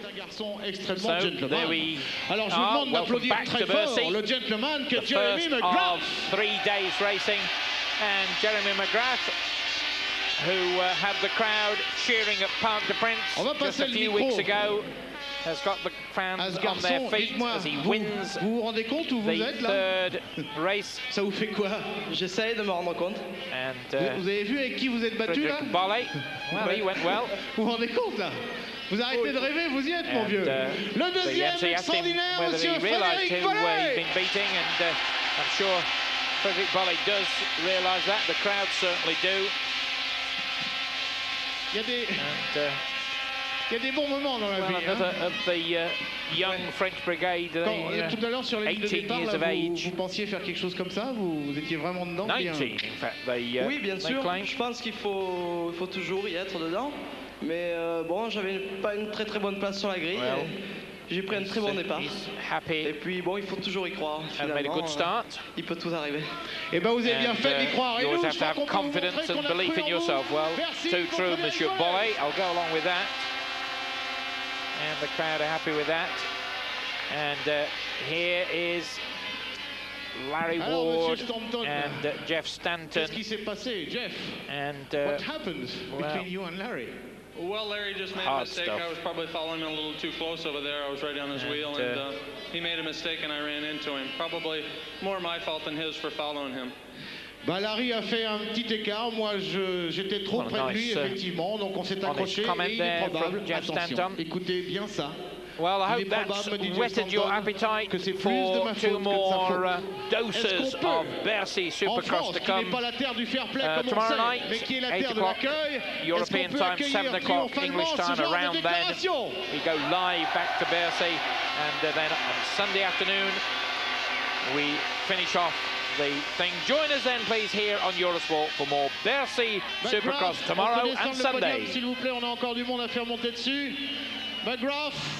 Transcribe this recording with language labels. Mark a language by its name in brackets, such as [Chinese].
[English] So there we are. Welcome back to Bercy. The first of 3 days racing, and Jeremy McGrath, who had the crowd cheering at Parc des Princes just a few weeks ago, has got the fans on their feet as he wins [French] vous rendez compte où vous [English] the [French] êtes là? [English] third race. [French] Ça vous fait quoi? J'essaye de me rendre compte. [English] And [French] vous avez vu avec qui vous êtes battu là? [English] Bolley, well, he went well. [French] Vous vous rendez compte là? Vous arrêtez de rêver, vous y êtes, mon vieux. Le deuxième extraordinaire, monsieur Frédéric Bolley. [English] He's been beating, and I'm sure Frédéric Bolley does realise that. The crowd certainly do. [French] Il y a des bons moments dans la vie. [English] Another of the young French brigade. [French] Tout à l'heure sur la ligne de départ, là, vous pensiez faire quelque chose comme ça? Vous étiez vraiment dedans? [English] 19, in fact, [French] oui, bien sûr. Je pense qu'il faut toujours y être dedans. Mais bon, j'avais pas une très bonne place sur la grille. J'ai pris un très bon départ. Et puis bon, il faut toujours y croire. Finalement, il peut tout arriver. Et ben vous avez bien fait d'y croire. Et [English] you [French] nous, [English] always have to have confidence and belief in yourself. Well, too true, Monsieur Bolley. I'll go along with that. And the crowd are happy with that. And here is Larry Ward and Jeff Stanton. [French] Qu'est-ce qui s'est passé, Jeff? [English] And what happened between you and Larry? Well, Larry just made a mistake. I was probably following him a little too close over there. I was right on his wheel, and he made a mistake, and I ran into him. Probably more my fault than his for following him. [French] Bah, Larry a fait un petit écart. Moi, j'étais trop près de lui, effectivement. Donc, on s'est accroché. Et il est probable, attention, écoutez bien ça. [English] Well, I hope that's whetted your appetite for two more doses of Bercy Supercross to come tomorrow night, 8 o'clock European time, 7 o'clock English time. Around then, we go live back to Bercy, and then on Sunday afternoon, we finish off the thing. Join us then, please, here on Eurosport for more Bercy Supercross tomorrow and Sunday. [French] S'il vous plaît, on a encore du monde à faire monter dessus. McGrath.